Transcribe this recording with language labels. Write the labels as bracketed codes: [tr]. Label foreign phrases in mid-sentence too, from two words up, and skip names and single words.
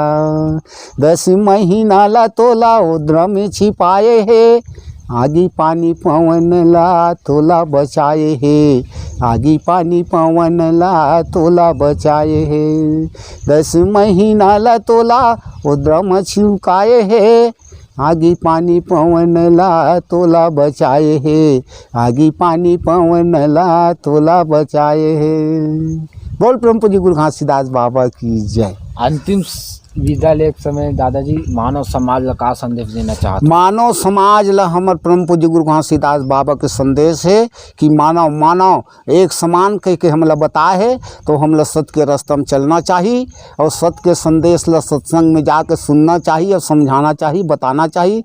[hne] 10 महीना ला तोला उद्र में छिपाए है, आगी पानी पवन ला तोला बचाए है, आगी पानी पवन ला तोला बचाए है। 10 महीना ला तोला उद्र में छिपाए है, आगी पानी पवन ला तोला बचाए है, आगी पानी पवन ला तोला बचाए है। बोल परम पूज्य गुरु घासीदास बाबा की जय। अंतिम विदा ले समय दादाजी मानव समाज ला का संदेश देना चाहते? मानव समाज ला हमर परम पूज्य गुरु घासीदास बाबा के संदेश है कि मानव एक समान कह के हमला बताए है, तो हमला सत्य के रास्ते में चलना चाहिए और सत्य के संदेश ला सत्संग में जाकर सुनना चाहिए और समझाना चाहिए, बताना चाहिए।